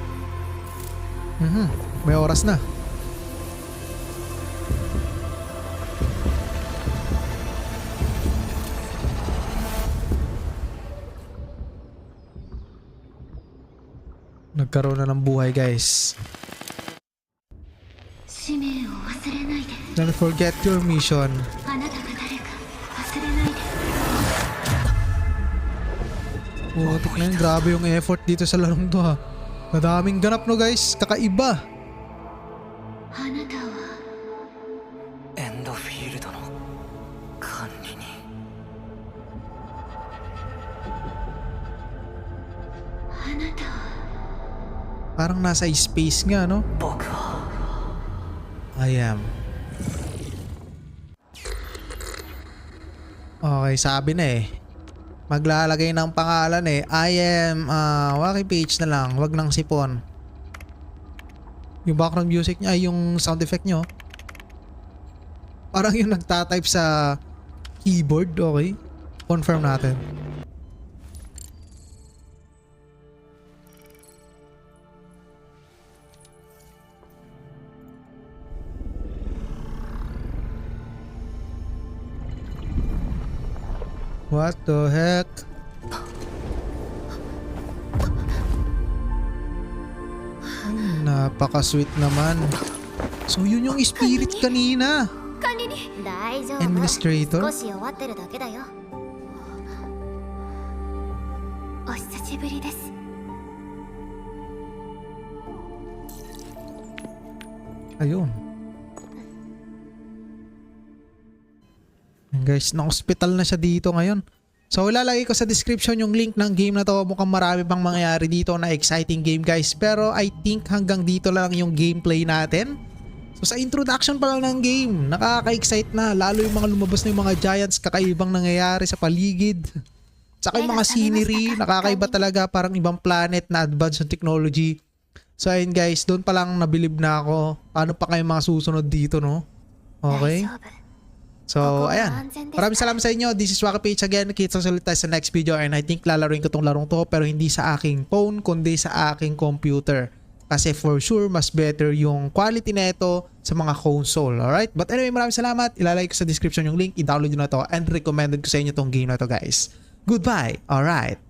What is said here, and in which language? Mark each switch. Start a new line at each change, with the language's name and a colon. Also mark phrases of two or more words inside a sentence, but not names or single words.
Filipino: May oras na. Nagkaroon na ng buhay guys.
Japanese: 使命を忘れないで
English: Don't forget your mission.
Japanese: あなたが誰か忘れないで
Filipino: Putik na yun. Grabe yung effort dito sa larong to ha. Madaming ganap no guys. Kakaiba.
Japanese: あなたはエンドフィールドの管理にあなたは
Filipino: Parang nasa space nga no.
Japanese: 僕は
English: I am.
Filipino: Okay, sabi na eh. Maglalagay ng pangalan eh.
English: I am,
Filipino: Waki page na lang. Wag ng sipon. Yung background music niya, ay yung sound effect nyo. Parang yung nagtatype sa keyboard. Okay. Confirm natin.
English: What the heck?
Filipino: Ay, napaka-sweet naman. So yun yung spirit kanina.
Japanese: 管理に大丈夫
English: Administrator?
Japanese: 少し弱ってるだけだよお久しぶりです
Filipino: Ayun. Ayan guys, na-hospital na siya dito ngayon. So ilalagay ko sa description yung link ng game na to. Mukhang marami pang mangyayari dito na
English: exciting game guys.
Filipino: Pero
English: I think
Filipino: hanggang dito lang yung gameplay natin. So sa introduction pa lang ng game, nakaka-excite na. Lalo yung mga lumabas na yung mga giants, kakaibang nangyayari sa paligid. Saka yung mga scenery, nakakaiba talaga. Parang ibang planet na advanced yung technology. So ayun guys, doon pa lang nabilib na ako. Paano pa kayo mga susunod dito no? Okay?
Japanese: 大丈夫
Filipino: So, ayan. Maraming salamat sa inyo.
English: This is Waka Page again.
Filipino: Kita sa ulit tayo sa
English: next video and I think
Filipino: lalaroin ko tong larong to pero hindi sa aking phone kundi sa aking computer. Kasi
English: for sure,
Filipino: mas better yung quality na ito sa mga console.
English: Alright? But anyway,
Filipino: maraming salamat. Ilalagay ko sa description yung link. I-download nyo na to and recommended ko sa inyo tong game na to guys.
English: Goodbye. Alright.